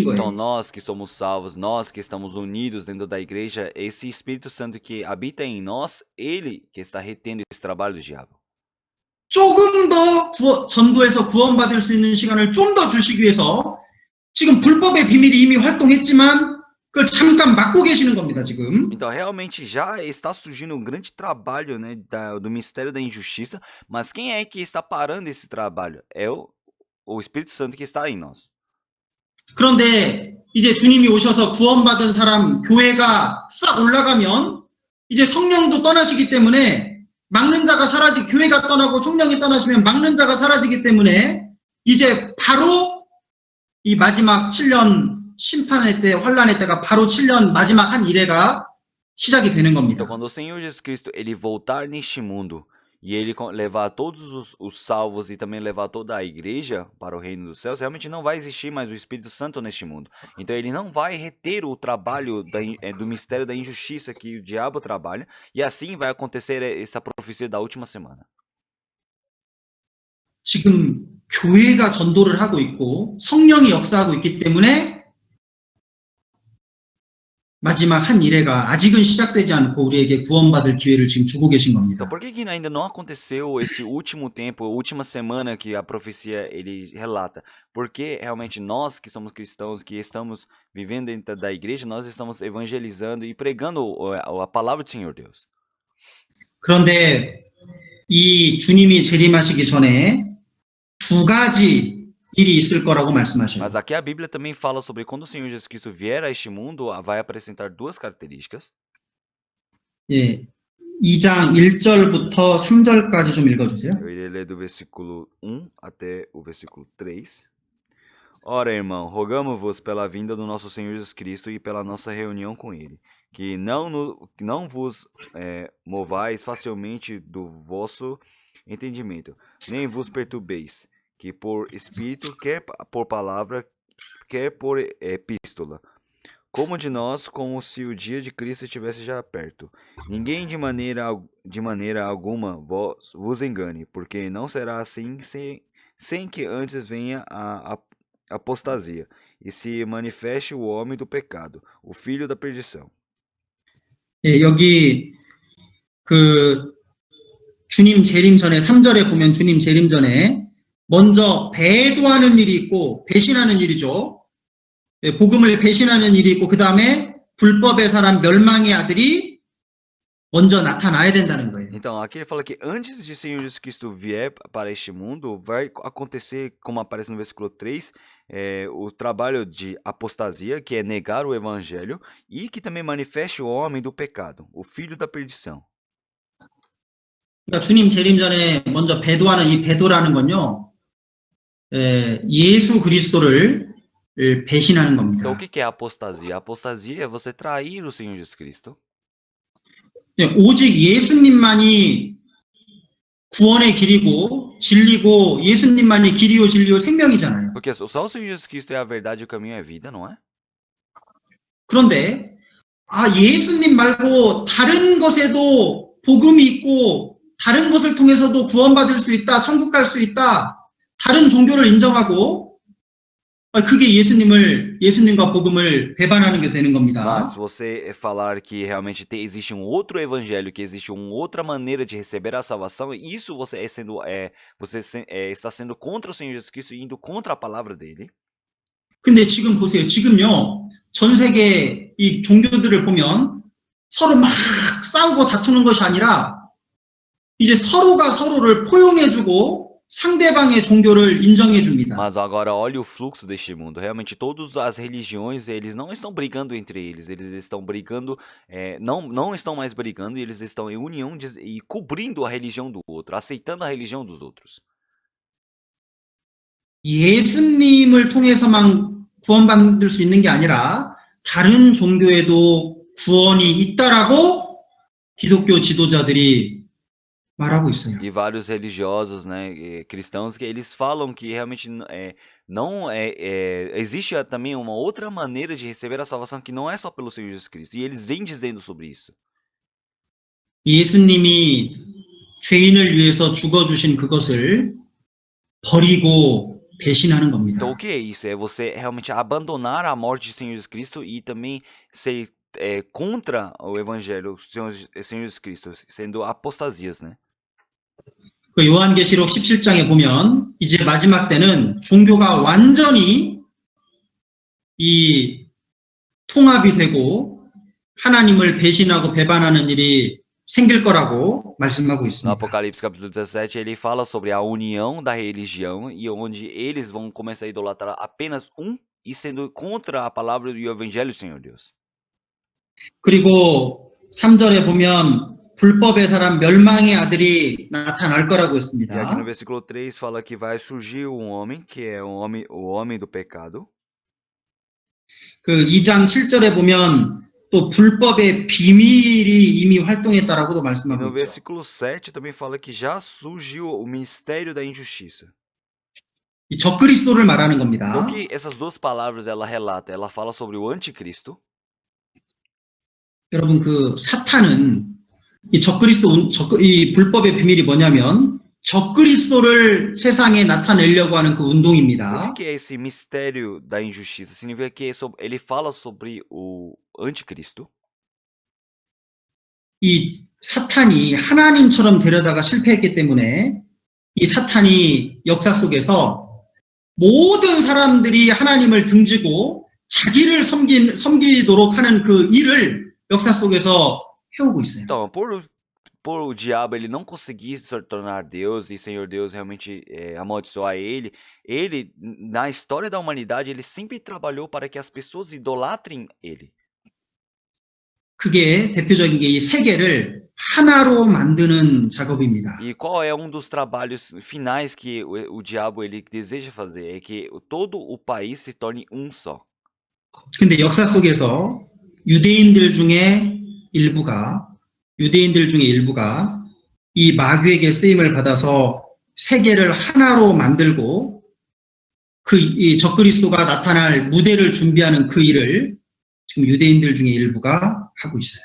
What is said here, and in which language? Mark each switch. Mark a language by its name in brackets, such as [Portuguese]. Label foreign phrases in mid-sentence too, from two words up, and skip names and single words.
[Portuguese] Então, [Korean] 거예요. [Portuguese] nós que somos salvos, nós que estamos unidos dentro da igreja, esse Espírito Santo que habita em nós, ele que está retendo esse trabalho do diabo. [Korean] 조금 더 전도해서 구원받을 수 있는 시간을 좀 더 주시기 위해서 지금 불법의 비밀이 이미 활동했지만 그걸 잠깐 막고 계시는 겁니다, 지금. [Portuguese] Então, realmente já está surgindo um grande trabalho, né, do mistério da injustiça, mas quem é que está parando esse trabalho? É o Espírito Santo que está em nós. [Korean] 그런데 이제 주님이 오셔서 구원받은 사람 교회가 싹 올라가면 이제 성령도 떠나시기 때문에 막는 자가 교회가 떠나고 성령이 떠나시면 막는 자가 사라지기 때문에 이제 바로 이 마지막 7년 심판의 때, 환란의 때가 바로 7년 마지막 한 일회가 시작이 되는 [Portuguese] Então, [Korean] 겁니다. [Portuguese] quando o Senhor Jesus Cristo ele voltar neste mundo e ele levar todos os salvos e também levar toda a igreja para o reino dos céus, realmente não vai existir mais o Espírito Santo neste mundo. Então, ele não vai reter o trabalho do mistério da injustiça que o diabo trabalha, e assim vai acontecer essa profecia da última semana. [Korean] 지금 교회가 전도를 하고 있고 성령이 역사하고 있기 때문에 마지막 한 일회가 아직은 시작되지 않고 우리에게 구원받을 기회를 지금 주고 계신 겁니다. [Portuguese] Então, por que ainda não aconteceu esse último tempo, a última semana que a profecia ele relata? Porque realmente nós que somos cristãos, que estamos vivendo dentro da igreja, nós estamos evangelizando e pregando a palavra do Senhor Deus. [Korean] 그런데 이 주님이 재림하시기 전에 두 가지 일이 있을 거라고 말씀하셔요. [Portuguese] Mas aqui a Bíblia também fala sobre quando o Senhor Jesus Cristo vier a este mundo, vai apresentar duas características. [Korean] 예, 2장 1절부터 3절까지 좀 읽어주세요. [Portuguese] Eu irei ler do versículo 1 até o versículo 3. Ora, irmão, rogamo-vos pela vinda do nosso Senhor Jesus Cristo e pela nossa reunião com Ele, que não vos movais facilmente do vosso entendimento, nem vos perturbeis, que por espírito, quer por palavra, quer por epístola, como de nós, como se o dia de Cristo estivesse já perto. Ninguém de maneira alguma vos engane, porque não será assim sem que antes venha a apostasia, e se manifeste o homem do pecado, o filho da perdição. [Korean] 예, 여기 그 주님 재림 전에 3절에 보면 주님 재림 전에 먼저 배도하는 일이 있고 배신하는 일이죠. 예, 복음을 배신하는 일이 있고 그 다음에 불법의 사람 멸망의 아들이 먼저 나타나야 된다는 거예요. [Portuguese] Então, aqui ele fala que antes de Senhor Jesus Cristo vier para este mundo, vai acontecer, como aparece no versículo 3, o trabalho de apostasia, que é negar o evangelho, e que também manifeste o homem do pecado, o filho da perdição. [Korean] 그러니까 주님 재림 전에 먼저 배도하는 이 배도라는 건요, 예수 그리스도를 배신하는 [Portuguese] Então, [Korean] 겁니다. [Portuguese] o que é apostasia? Apostasia é você trair o Senhor Jesus Cristo. [Korean] 예, 오직 예수님만이 구원의 길이고 진리고 예수님만이 길이요 진리요 생명이잖아요. [Portuguese] Porque só o Senhor Jesus Cristo é a verdade, o caminho e a vida, não é? [Korean] 그런데 예수님 말고 다른 것에도 복음이 있고 다른 것을 통해서도 구원받을 수 있다, 천국 갈 수 있다, 다른 종교를 인정하고 그게 예수님과 복음을 배반하는 게 되는 겁니다. [Portuguese] Mas você falar que realmente existe um outro evangelho, que existe uma outra maneira de receber a salvação, isso você está sendo contra o Senhor Jesus Cristo e indo contra a palavra dele. [Korean] 근데 지금 보세요. 지금요, 전 세계 이 종교들을 보면 서로 막 싸우고 다투는 것이 아니라 이제 서로가 서로를 포용해주고 상대방의 종교를 인정해줍니다. [Portuguese] Mas agora olha o fluxo deste mundo. Realmente todas as religiões, eles não estão brigando entre eles. Eles estão brigando, não estão mais brigando, e eles estão em união e cobrindo a religião do outro, aceitando a religião dos outros. [Korean] 예수님을 통해서만 구원받을 수 있는 게 아니라 다른 종교에도 구원이 있다라고 기독교 지도자들이 말하고 있어요. [Portuguese] E vários religiosos, né, cristãos, que eles falam que realmente existe também uma outra maneira de receber a salvação que não é só pelo Senhor Jesus Cristo. E eles vêm dizendo sobre isso. [Korean] 예수님이 죄인을 위해서 죽어주신 그것을 버리고 배신하는 [Portuguese] Então, [Korean] 겁니다. [Portuguese] o que é isso? É você realmente abandonar a morte de Senhor Jesus Cristo e também ser contra o Evangelho do Senhor Jesus Cristo, sendo apostasias, né? [Korean] 그 요한계시록 17장에 보면 이제 마지막 때는 종교가 완전히 이 통합이 되고 하나님을 배신하고 배반하는 일이 생길 거라고 말씀하고 [Portuguese] No [Korean] 있습니다. [Portuguese] Apocalipse capítulo 17, ele fala sobre a união da religião e onde eles vão começar a idolatrar apenas e sendo contra a palavra e o evangelho do Senhor Deus. [Korean] 그리고 3절에 보면 불법의 사람 멸망의 아들이 나타날 거라고 [Portuguese] E aqui no [Korean] 했습니다. [Portuguese] versículo 3 fala que vai surgir um homem, que é o homem do pecado. [Korean] 그 2장 7절에 보면 또 불법의 비밀이 이미 활동했다라고도 [Portuguese] E [Korean] 말씀하고 [Portuguese] no [Korean] 있죠. [Portuguese] versículo 7 também fala que já surgiu o ministério da injustiça. [Korean] 이 적그리스도를 말하는 [Portuguese] Então, [Korean] 겁니다. [Portuguese] o que essas duas palavras ela relata? Ela fala sobre o anticristo. [Korean] 여러분 그 사탄은 이 이 불법의 비밀이 뭐냐면 적그리스도를 세상에 나타내려고 하는 그 [Portuguese] O [Korean] 운동입니다. [Portuguese] que é esse mistério da injustiça? Significa que ele fala sobre o anticristo. [Korean] 이 사탄이 하나님처럼 되려다가 실패했기 때문에 이 사탄이 역사 속에서 모든 사람들이 하나님을 등지고 자기를 섬기도록 하는 그 일을 역사 속에서 해오고 있어요. [Portuguese] Então, por o diabo ele não conseguir se tornar Deus e Senhor Deus realmente amaldiçoar ele, na história da humanidade, ele sempre trabalhou para que as pessoas idolatrem ele. [Korean] 그게 대표적인 게 이 세계를 하나로 만드는 작업입니다. [Portuguese] E qual é um dos trabalhos finais que o diabo ele deseja fazer? É que todo o país se torne um só. [Korean] 근데 역사 속에서 유대인들 중에 일부가 이 마귀에게 쓰임을 받아서 세계를 하나로 만들고 이 적그리스도가 나타날 무대를 준비하는 그 일을 지금 유대인들 중에 일부가 하고 있어요.